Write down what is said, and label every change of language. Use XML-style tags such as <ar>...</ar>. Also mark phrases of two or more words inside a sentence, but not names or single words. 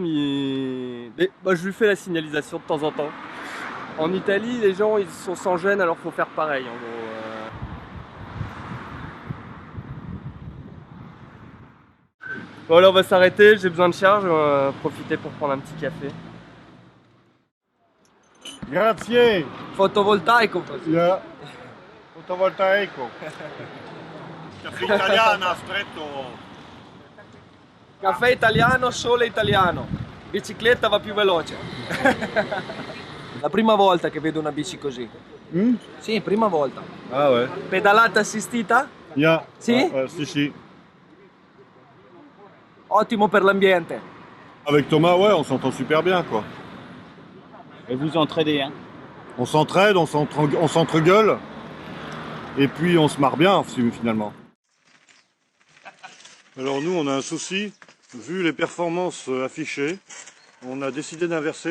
<fr>Mais moi je lui fais la signalisation de temps en temps. En Italie, les gens ils sont sans gêne, alors faut faire pareil en gros. Bon là on va s'arrêter, j'ai besoin de charge, on va profiter pour prendre un petit café.</fr> <it>Grazie. Photovoltaico. Yeah. Fotovoltaico. Caffè italiana, stretto. Caffè italiano, sole italiano. Bicicletta va più veloce. La prima volta che vedo una bici così. Sì, prima volta.</it> <fr>Ah ouais.</fr> <it>Pedalata assistita? Yeah. Sì? Si. Ottimo per l'ambiente.</it> <fr>Avec Thomas, ouais, on s'entend super bien, quoi. Et vous entraidez, hein? On s'entraide, on s'entregueule, et puis on se marre bien, finalement. Alors nous, on a un souci. Vu les performances affichées, on a décidé d'inverser.</fr>